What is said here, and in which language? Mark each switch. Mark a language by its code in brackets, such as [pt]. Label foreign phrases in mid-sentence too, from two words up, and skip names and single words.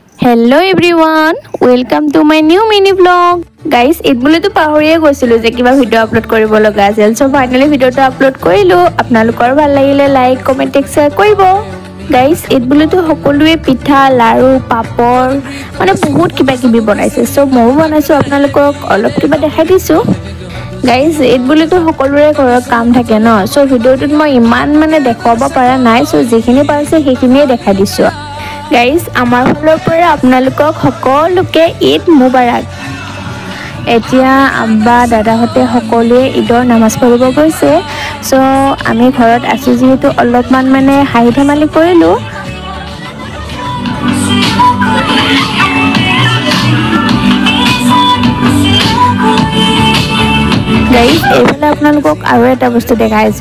[en] Hello everyone, welcome to my new mini vlog. [as] Guys, ঈদ বুলি তো পাহৰিয়ে গৈছিলো যে কিবা [en] video upload [as] কৰিব লগা আছিল. [en] So finally video to upload korilo. [as] আপোনালোকৰ ভাল লাগিলে [en] like, comment, share [as] koribo. Guys, ঈদ বুলি তো সকলোৱে পিঠা, লাৰু, পাপৰ মানে বহুত কিবা কিবি বনাইছে. So মই বনাইছো আপোনালোকক অলপ কিবা দেখুৱাই দিছো. Guys, ঈদ বুলি তো সকলোৰে কৰাৰ কাম থাকে নো. So ভিডিঅ'টোত মই ইমান মানে দেখুৱাব পৰা নাই. So যিখিনি পাৰিছে সেইখিনিয়ে দেখুৱাই দিছো. Guys, আমাৰ ফালৰ পৰা আপোনালোকক সকলোকে ঈদ মুবাৰক। এতিয়া আব্বা দাদাহতে সকলোৱে ঈদৰ নামাজ পঢ়িব গৈছে। সো আমি ঘৰত আছো যেহেতু অলপমান মানে হাঁহি ধেমালি কৰিলো। গাইজ এইফালে আপোনালোকক আৰু এটা বস্তু দেখাইছো।